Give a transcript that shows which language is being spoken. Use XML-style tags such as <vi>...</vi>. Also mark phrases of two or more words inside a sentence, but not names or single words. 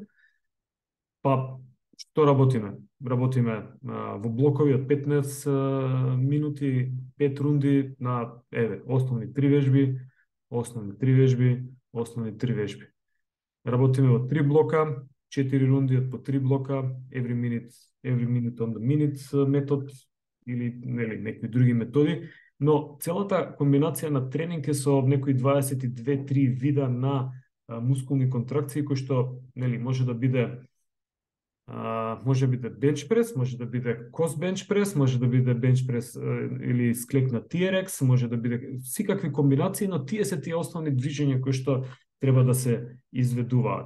<mk>Па што работиме? Работиме во блокови од 15 минути, 5 рунди на основни 3 вежби, основни 3 вежби, основни 3 вежби. Работиме во 3 блока, 4 рунди од по 3 блока,</mk> <en>every minute on the minute</en> <mk>метод или нели некои други методи, но целата комбинација на тренинг е со некои 22-3 вида на мускулни контракции кои што нели може да биде</mk> <en>bench press,</en> <mk>може да биде кос</mk> <en>bench press,</en> <mk>може да биде</mk> <en>bench press</en> <mk>или склек на TRX, може да биде секакви комбинации, но тие се тие основни движења кои што треба да се изведуваат.</mk>